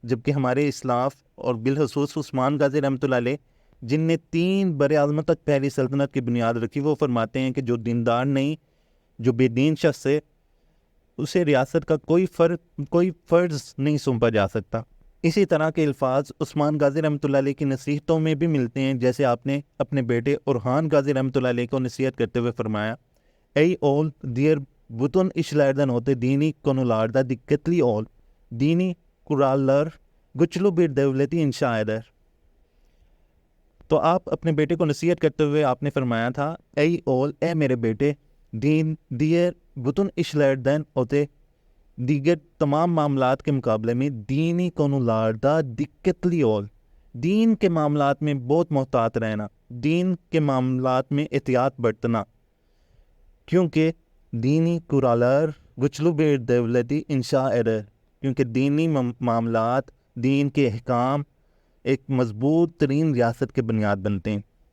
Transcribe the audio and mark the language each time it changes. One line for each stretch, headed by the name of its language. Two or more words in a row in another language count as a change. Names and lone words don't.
Urdu: جبکہ ہمارے اسلاف اور بالخصوص عثمان غازی رحمۃ اللہ علیہ، جن نے 3 براعظمت تک پہلی سلطنت کی بنیاد رکھی، وہ فرماتے ہیں کہ جو دیندار نہیں، جو بے دین شخص ہے، اسے ریاست کا کوئی فرض نہیں سونپا جا سکتا۔ اسی طرح کے الفاظ عثمان غازی رحمۃ اللہ علیہ کی نصیحتوں میں بھی ملتے ہیں، جیسے آپ نے اپنے بیٹے اورحان غازی رحمۃ اللہ علیہ کو نصیحت کرتے ہوئے فرمایا،
Turkish: Ey oğul, diğer bütün işlerden öte dini konularda dikkatli ol, dini kurallar güçlü bir devleti inşa eder.
Urdu: تو آپ اپنے بیٹے کو نصیحت کرتے ہوئے آپ نے فرمایا تھا،
Turkish: Ey oğul,
Urdu: اے میرے بیٹے،
Turkish: Din diğer bütün işlerden öte,
Urdu: دیگر تمام معاملات کے مقابلے میں
Turkish: dini konularda dikkatli ol,
Urdu: دین کے معاملات میں بہت محتاط رہنا، دین کے معاملات میں احتیاط برتنا، کیونکہ
Turkish: dini kurallar güçlü bir devleti inşa eder,
Urdu: کیونکہ دینی معاملات، دین کے احکام ایک مضبوط ترین ریاست کے بنیاد بنتے ہیں۔